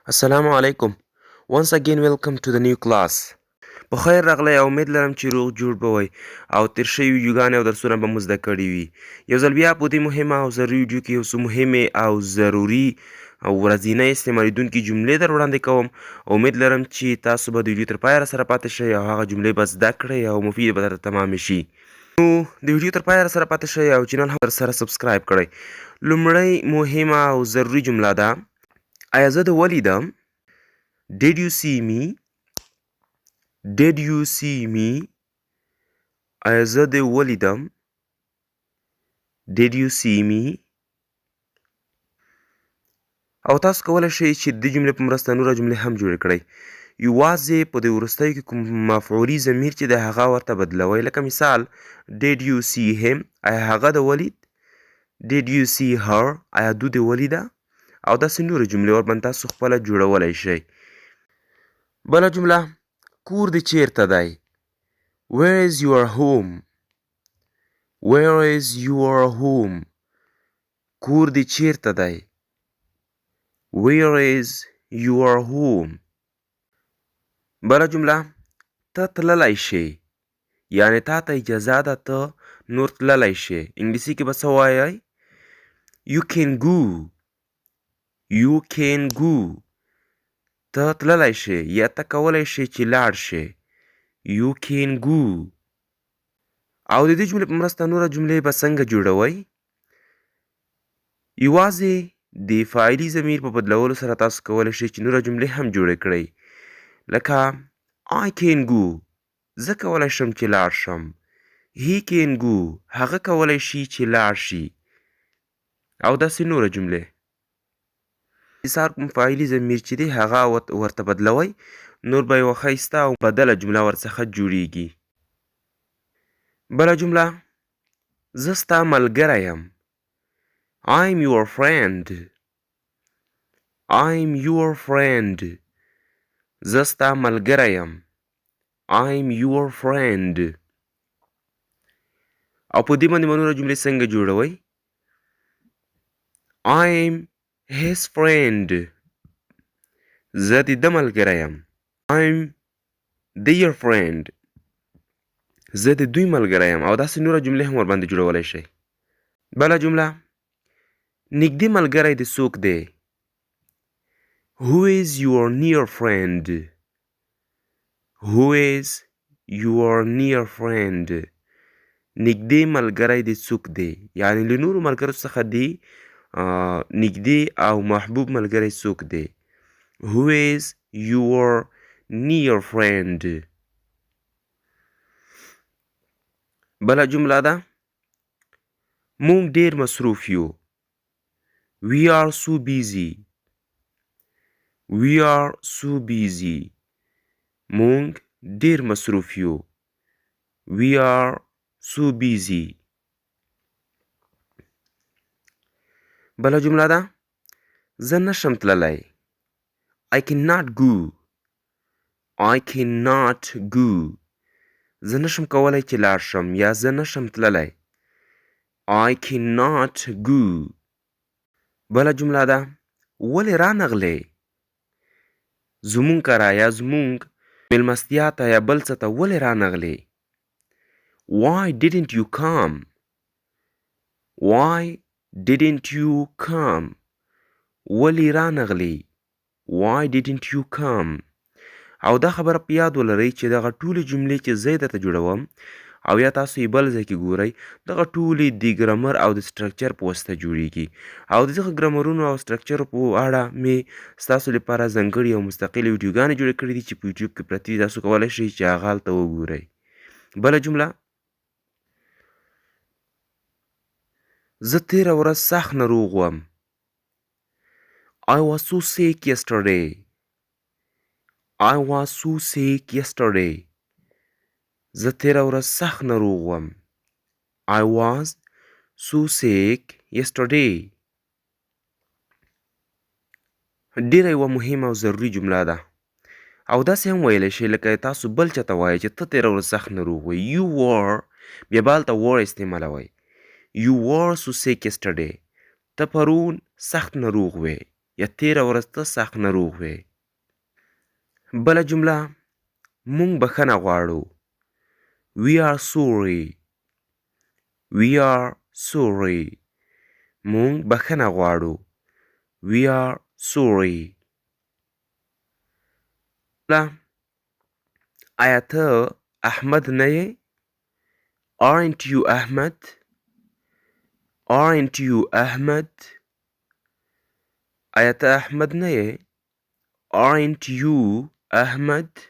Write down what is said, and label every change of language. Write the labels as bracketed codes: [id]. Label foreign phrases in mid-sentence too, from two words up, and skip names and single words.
[ar] السلام عليكم. [en] Once again welcome to the new class. [ps] په خیر راغلی او امید لرم چې روغ جوړ به وئ او تیر شوي ویډیوګانې او درسونه به مو زده کړي وي. یو ځل بیا په دې مهمه او ضروري ویډیو کې یو څه مهمې او ضروري او ورځنۍ استعمالیدونکي جملې در وړاندې کوم. امید لرم چې تاسو به د ویډیو تر پایه راسره پاتې شئ او هغه جملې به زده کړئ او مفید به درته تمامې شي. نو د ویډیو تر پایه راسره پاتې شئ او چینل هم درسره سبسکرایب کړئ. لومړی مهمه او ضروري جمله ده: آیا زه د ولیدم؟ [en] Did you see me? Did you see me? [ps] آیا زه دې ولیدم؟ [en] Did you see me? [ps] او تاسو کولی شئ چې د جملې په مرسته نوره جملې هم جوړې کړئ. یوازې په دې وروستیو کې کوم مفعولي ضمیر چې دی هغه ورته بدلوئ. لکه مثال [en] Did you see him؟ [ps] آیا هغه د ولید؟ [en] Did you see her؟ [ps] آیا دو دې ولیده؟ او داسې نورې جملې ورباندې تاسو خپله جوړولی شئ. بله جمله: کور دې چیرته دی؟ [en] Where is your home? Where is your home? [ps] کور دې چیرته دی؟ [en] Where is your home? [ps] بله جمله: ته تللی شې، یعنې تا ته اجازه ده ته نور تللی شې. انګلیسي کې به څه وایئ؟ [en] You can go. You can go. [ps] ته تللی شې یا ته کولی شې چې لاړ شې. [en] You can go. [ps] او د دې جملې په مرسته نوره جملې به څنګه جوړوئ؟ یوازې د فاعلي ضمیر په بدلولو سره تاسو کولی شئ چې نوره جملې هم جوړې کړئ. [en] لکه I can go. [ps] زه کولی شم چې لاړ شم. [en] He can go. [ps] هغه کولی شي چې لاړ شي. او داسې نوره جملې. سار کوم فاعلي ضمیر چې دی هغه ورته بدلوئ، نور به یوه ښایسته او بدله جمله ورڅخه جوړیږي. بله جمله: زه ستا ملګری یم. [en] I'm your friend. I'm your friend. [ps] زه ستا ملګری یم. [en] I'm your friend. [ps] او په دې باندې به نوره جملې څنګه جوړوئ؟ [en] I'm his friend. [ps] زه د ده ملګری یم. [en] I'm their friend. [ps] زه د دوی ملګری یم. او داسې نوره جملې هم ورباندې جوړولی شئ. بله جمله: نږدې ملګری دې څوک دی؟ [en] Who is your near friend? Who is your near friend? [ps] نږدې ملګری دې څوک دی؟ یعنې له نورو ملګرو څخه دی نږدې او محبوب ملګری څوک دی؟ [en] Who is your near friend? [ps] بله جمله ده: موږ ډېر مصروف یو. [en] We are so busy. We are so busy. [ps] موږ ډېر مصروف یو. [en] We are so busy. [ps] بله جمله ده: زه نشم تللی. [en] I cannot go. I cannot go. [ps] زه نشم کولی چې لاړ شم یا زه نشم تللی. [en] I cannot go. [ps] بله جمله ده: ولې رانغلې؟ زموږ کره یا زموږ مېلمستیا ته یا بل څه ته ولې رانغلې؟ [en] Why didn't you come? Why didn't you come? [ps] ولې رانغلې؟ [en] Why didn't you come? [ps] او دا خبره په یاد ولرئ چې دغه ټولې جملې چې زه درته جوړوم او یا تاسو یې بل ځای کې ګورئ، دغه ټولې د ګرامر او د سټرکچر په واسطه جوړیږي. او د دغه ګرامرونو او سټرکچرو په اړه مې ستاسو لپاره ځانګړي او مستقلې ویډیوګانې جوړې کړي دي چې په یوټیوب کې پرتې دي. تاسو کولی شئ چې هغه هلته وګورئ. بله جمله: زه تېره ورځ سخت ناروغ وم. [en] I was so sick yesterday. I was so sick yesterday. [ps] زه تېره ورځ سخت ناروغ وم. [en] I was so sick yesterday. [ps] ډېره یوه مهمه او ضروري جمله ده. او داسې هم ویلی شئ لکه تاسو بل چاته وایئ چې ته تېره ورځ سخت ناروغ وئ. [en] You were [ps] بیا به هلته were استعمالوئ. [en] You were so sick yesterday. [ps] ته پرون سخت ناروغ وې. یا تیره ورځ ته سخت ناروغ وې. بله جمله مونږ بخښنه غواړو. [en] We are sorry. We are sorry. [ps] مونږ بخښنه غواړو. [en] We are sorry. [ps] آیا ته احمد نه یې؟ [en] Aren't you Ahmed? Aren't you Ahmed? [ps] آیا ته احمد نه یې؟ [en] Aren't you Ahmed?